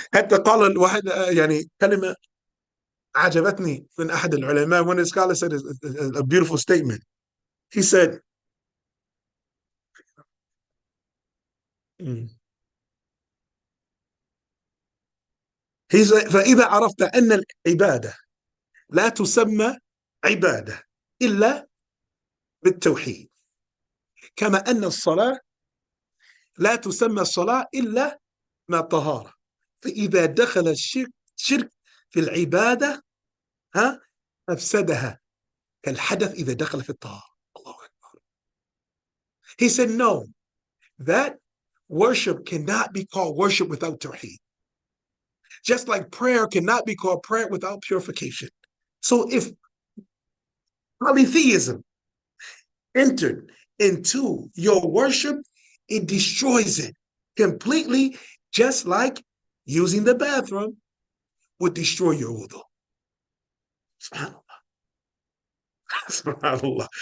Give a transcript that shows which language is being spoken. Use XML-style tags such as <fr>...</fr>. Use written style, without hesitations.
<ar>حتى قال الواحد يعني كلمة عجبتني من أحد العلماء.</ar> <en>One of the scholars said a beautiful statement. He said,</en> <ar>فإذا عرفت أن العبادة لا تسمى عبادة إلا بالتوحيد، كما أن الصلاة لا تسمى الصلاة إلا مع الطهارة، فإذا دخل الشرك في العبادة أفسدها كالحدث إذا دخل في الطهارة. الله أكبر.</ar> <en>He said, no, that worship cannot be called worship without tawheed. Just like prayer cannot be called prayer without purification. So if polytheism entered into your worship, it destroys it completely, just like using the bathroom would destroy your wudu. SubhanAllah. SubhanAllah.</en>